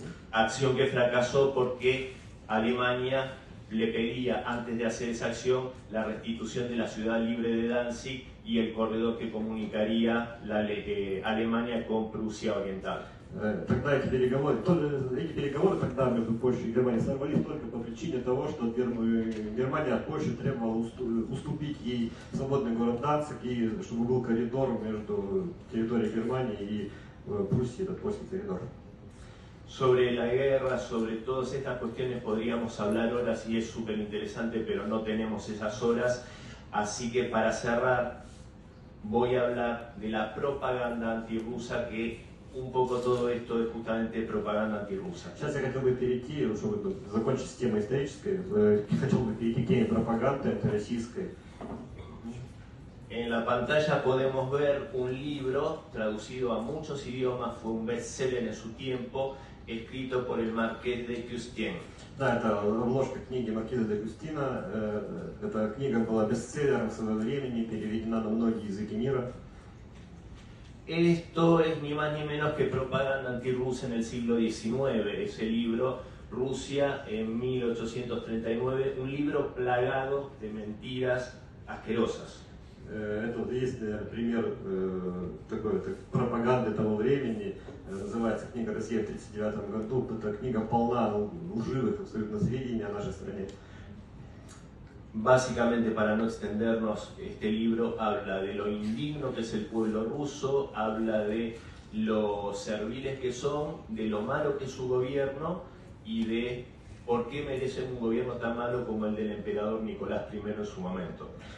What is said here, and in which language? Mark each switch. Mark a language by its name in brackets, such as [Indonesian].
[Spanish] Acción que fracasó porque Alemania le pedía, antes de hacer esa acción, la restitución de la ciudad libre de Danzig y el corredor que comunicaría Alemania con Prusia Oriental. [Russian] Тогда эти переговоры тогда между Польшей и Германией сорвались только по причине того, что Германия от Польши требовала уступить ей свободный город Данциг, и чтобы был коридор между территорией Германии и Пруссией, этот польский коридор. [Spanish] Sobre la guerra, sobre todas estas cuestiones podríamos hablar horas y es súper interesante, pero no tenemos esas horas. Así que para cerrar, voy a hablar de la propaganda antirrusa, que un poco todo esto es justamente propaganda antirrusa. [Russian] Сейчас я хотел бы перейти, чтобы закончить с темой исторической, хотел бы перейти к теме пропаганды антироссийской. [Spanish] En la pantalla podemos ver un libro traducido a muchos idiomas, fue un bestseller en su tiempo, escrito por el Marqués de Custine. [Russian] Да, это обложка книги Маркиза де Кустина. Эта книга была бестселлером своего времени, переведена на многие языки мира. [Spanish] Esto es ni más ni menos que propaganda antirrusa en el siglo XIX, ese libro, Rusia en 1839, un libro plagado de mentiras asquerosas. [Russian] Это есть пример такой пропаганды того времени, называется книга «Россия в 1939 году». Эта книга полна лживых абсолютно сведений о нашей стране. Básicamente, para no extendernos, este libro habla de lo indigno que es el pueblo ruso, habla de lo serviles que son, de lo malo que es su gobierno y de por qué merecen un gobierno tan malo como el del emperador Nicolás I en su momento.